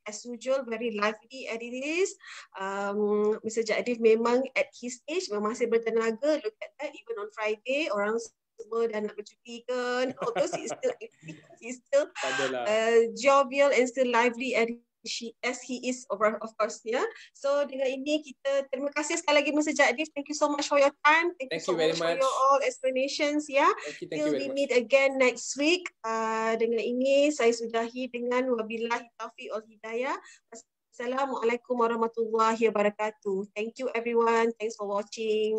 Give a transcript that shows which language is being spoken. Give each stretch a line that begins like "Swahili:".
English: As usual, very lively as it is. Mr.
Malay: Jagdeep memang
English: at his age
Malay: memang masih bertenaga.
English: Look at that, even on Friday
Malay: orang semua dah nak bercuti kan.
English: Although he's still jovial and still lively as he is of course, yeah.
Malay: So dengan ini kita terima kasih sekali lagi Mr. Jagdeep.
English: Thank you so much for your time. Thank you so much for your all explanations, yeah. Thank you we meet again next week.
Malay: Dengan ini saya sudahi dengan wabillahi taufiq wal hidayah.
Arabic: Assalamualaikum warahmatullahi wabarakatuh.
English: Thank you everyone. Thanks for watching.